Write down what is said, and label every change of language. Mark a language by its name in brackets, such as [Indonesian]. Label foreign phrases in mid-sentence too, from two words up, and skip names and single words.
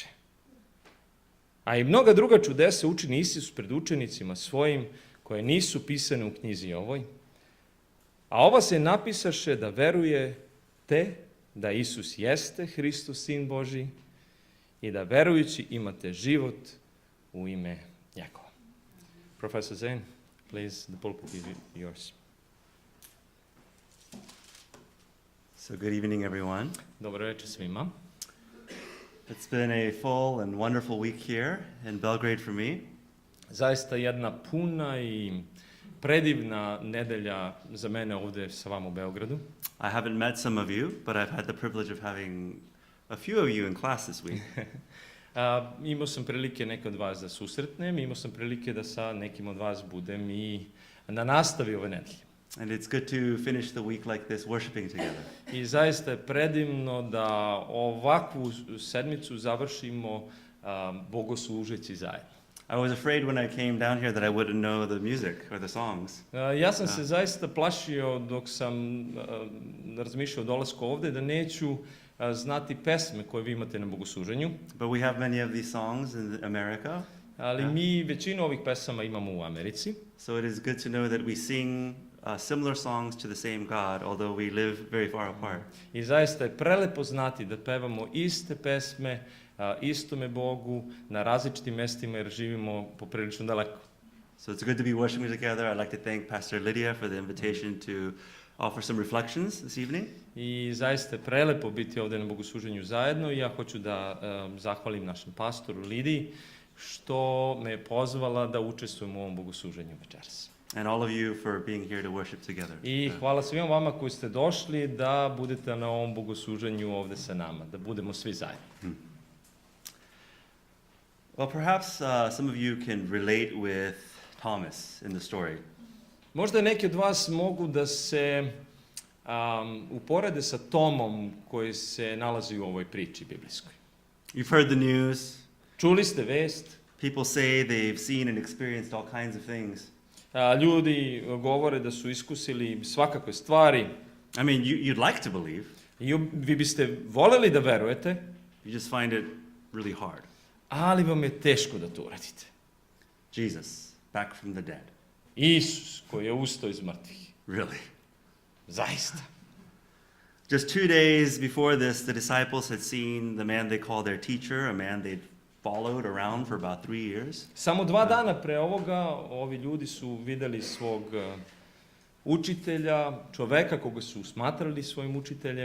[Serbian] A i mnoga druga čudesa učini Isus pred učenicima svojim, koje nisu pisane u knjizi ovoj. A ova se napisaše da verujete da Isus jeste Hristos, Sin Božji, i da verujući imate život u ime njegova. [English] Professor Zane, please, the pulpit is yours. So good evening, everyone. [Serbian] Dobro večer svima. [English] It's been a full and wonderful week here in Belgrade for me. [Serbian] Zaista jedna puna i predivna nedelja za mene ovdje sa vama u Beogradu. [English] I haven't met some of you, but I've had the privilege of having a few of you in class this week. [Serbian] Imao sam prilike neke od vas da susretnem, imao sam prilike da sa nekim od vas budem i na nastavi ove nedelje. [English] And it's good to finish the week like this, worshiping together. [Serbian] I zaista je predivno da ovakvu sedmicu završimo bogoslužeći zajedno. [English] I was afraid when I came down here that I wouldn't know the music or the songs. [Serbian] Ja sam se zaista plašio dok sam razmišljao o dolasku ovdje da neću znati pesme koje vi imate na bogosluženju. [English] But we have many of these songs in America. [Serbian] Ali mi većinu ovih pesama imamo u Americi. [English] So it is good to know that we sing similar songs to the same God, although we live very far apart. [Serbian] I zaista je prelepo znati da pevamo iste pesme istome Bogu na različitim mestima jer živimo poprilično daleko. [English] So it's good to be worshiping together. I'd like to thank Pastor Lydia for the invitation to offer some reflections this evening. [Serbian] I zaista je prelepo biti ovdje na bogosluženju zajedno i ja hoću da zahvalim našem pastoru Lidiji što me je pozvala da učestvujem u ovom bogosluženju večeras. [English] And all of you for being here to worship together. [Serbian] I hvala svima vama koji ste došli da budete na ovom bogosluženju ovdje sa nama, da budemo svi zajedno. [English] Well, perhaps some of you can relate with Thomas in the story. [Serbian] Možda neki od vas mogu da se uporede sa Tomom koji se nalazi u ovoj priči biblijskoj. [English] You've heard the news. [Serbian] Čuli ste vest. [English] People say they've seen and experienced all kinds of things. [Serbian] Ljudi govore da su iskusili svakakve stvari. [English] I mean, you'd like to believe. [Serbian] Vi biste voljeli da verujete. [English] You just find it really hard. [Serbian] Ali vam je teško da to uradite. [English] Jesus, back from the dead. [Serbian] Isus koji je ustao iz mrtvih. [English] Really? [Serbian] Zaista. [English] Just 2 days before this, the disciples had seen the man they called their teacher, a man they'd followed around for about 3 years. [Serbian] Samo 2 dana pre ovoga ovi ljudi su videli svog učitelja, čoveka koga su smatrali svojim učiteljem.